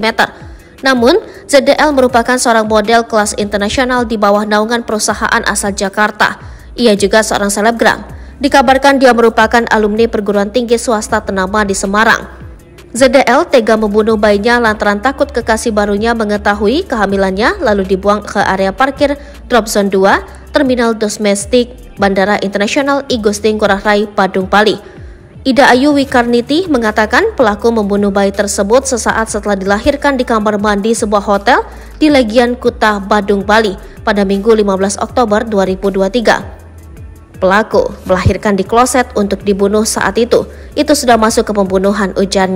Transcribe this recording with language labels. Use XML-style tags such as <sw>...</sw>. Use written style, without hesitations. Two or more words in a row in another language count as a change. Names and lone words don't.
<id>Namun, ZDL merupakan seorang model kelas internasional di bawah naungan perusahaan asal Jakarta. Ia juga seorang selebgram. Dikabarkan dia merupakan alumni perguruan tinggi swasta ternama di Semarang. ZDL tega membunuh bayinya lantaran takut kekasih barunya mengetahui kehamilannya lalu dibuang ke area parkir Drop Zone 2, Terminal Domestik Bandara Internasional I Gusti Ngurah Rai, Badung, Bali. Ida Ayu Wikarniti mengatakan pelaku membunuh bayi tersebut sesaat setelah dilahirkan di kamar mandi sebuah hotel di Legian Kuta, Badung, Bali pada Minggu 15 Oktober 2023. Pelaku melahirkan di kloset untuk dibunuh saat itu sudah masuk ke pembunuhan, ujarnya.</id>